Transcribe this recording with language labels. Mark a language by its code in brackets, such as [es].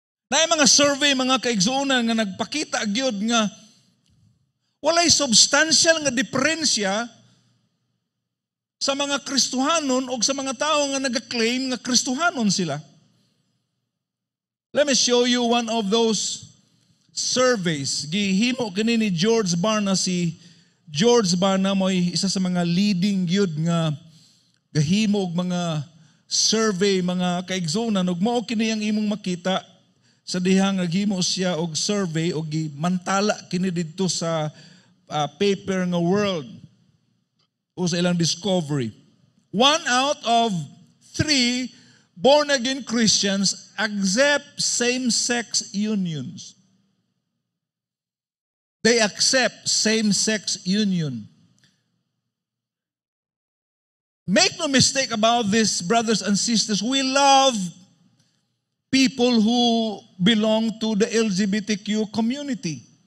[ceb] Na mga survey, mga kaigsuonan nga nagpakita gyud nga walay substantial nga diferensya sa mga Kristohanon o sa mga tao nga nag-claim nga Kristohanon sila. [en] Let me show you one of those surveys. [ceb] Gihimo kini ni George Barna. Si George Barna mo'y isa sa mga leading gyud nga gahimo og mga survey, mga kaigsuonan, ug mao kini ang imong makita sa dihang naghimo siya og survey og gimantala kini didto sa paper nga World o sa ilang discovery. [en] 1 out of 3 born-again Christians accept same-sex unions. They accept same-sex union. Make no mistake about this, brothers and sisters. We love people who belong to the LGBTQ community.